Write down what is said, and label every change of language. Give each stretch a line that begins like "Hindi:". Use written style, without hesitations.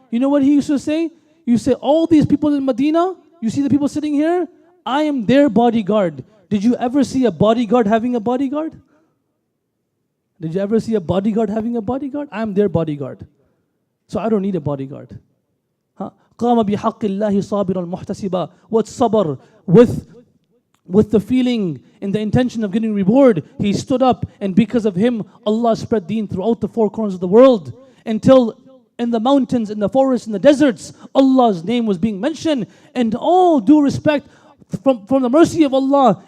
English: You know what he used to say? You say, all these people in Medina, you see the people sitting here, I am their bodyguard. Did you ever see a bodyguard having a bodyguard? Did you ever see a bodyguard having a bodyguard? I am their bodyguard. So I don't need a bodyguard.
Arabic: قام بحق الله صابرا محتسبا.
English: What sabr? With with the feeling and the intention of getting reward, he stood up, and because of him, Allah spread deen throughout the four corners of the world, until in the mountains, in the forests, in the deserts, Allah's name was being mentioned, and all due respect from the mercy of Allah.